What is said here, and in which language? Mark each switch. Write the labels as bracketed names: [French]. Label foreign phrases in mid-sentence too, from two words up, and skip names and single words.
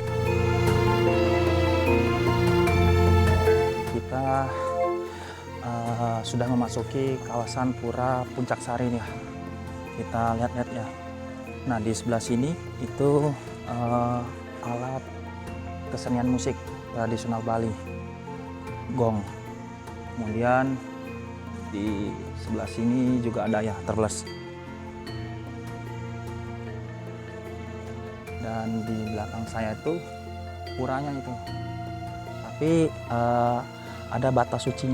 [Indonesian] Kita sudah memasuki kawasan Pura Puncak Sari nih. Kita lihat-lihat ya. Nah di sebelah sini itu alat kesenian musik tradisional Bali, gong. Kemudian di sebelah sini juga ada ya terbelas. Dan di belakang saya itu puranya itu. Tapi ada batas sucinya.